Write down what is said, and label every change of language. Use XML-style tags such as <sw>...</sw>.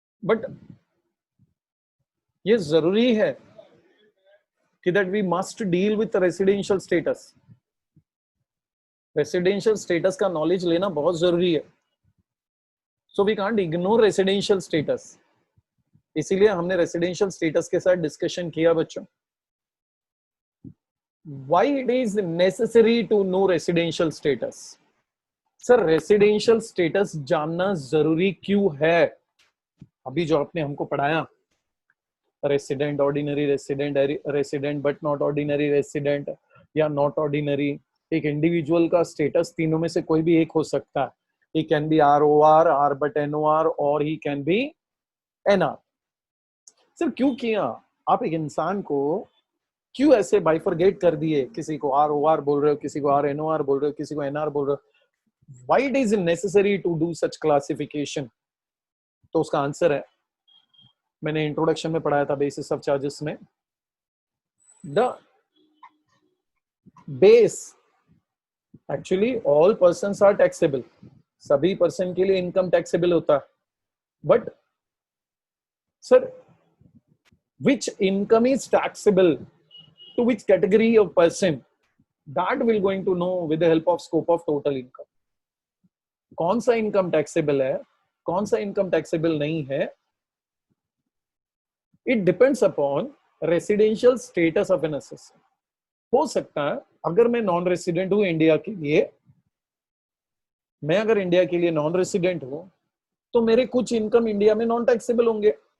<en>but</en> <hi>ये जरूरी है कि</hi> <en>That we must deal with residential status.</en> <hi>Residential status का नॉलेज लेना बहुत जरूरी है।</hi> <en>So we can't ignore residential status.</en> <hi>इसीलिए हमने रेसिडेंशियल स्टेटस के साथ डिस्कशन किया बच्चों।</hi> <en>Why it is necessary to know residential status?</en> <hi>Sir residential status जानना जरूरी क्यों है? अभी जो आपने हमको पढ़ाया, resident, ordinary resident, resident but not ordinary resident या नॉट ऑर्डिनरी, एक इंडिविजुअल का स्टेटस तीनों में से कोई भी एक हो सकता है।</hi> <en>He can be ROR, R but NOR, और he can be NR।</en> <hi>Sir क्यों किया? आप एक इंसान को क्यों ऐसे बाइफरगेट कर दिए? किसी को ROR बोल रहे हो, किसी को RNOR बोल रहे हो, किसी को NR बोल रहे हो।</hi> <en>Why it is necessary to do such classification?</en> <hi>तो उसका आंसर है, मैंने इंट्रोडक्शन में पढ़ाया था बेसिस ऑफ चार्जेस में,</hi> <en>The base actually all persons are taxable.</en> <hi>सभी पर्सन के लिए इनकम टैक्सेबल होता है।</hi> <en>But sir which income is taxable to which category of person, that will going to know with the help of scope of total income।</en> <hi>कौन सा income taxable है, कौन सा इनकम टैक्सेबल नहीं है,</hi> <en>It depends upon residential status of an assessor.</en> <hi>हो सकता है अगर मैं नॉन रेसिडेंट हूं इंडिया के लिए, मैं अगर इंडिया के लिए नॉन रेसिडेंट हूं तो मेरे कुछ इनकम इंडिया में नॉन टैक्सेबल होंगे।</hi>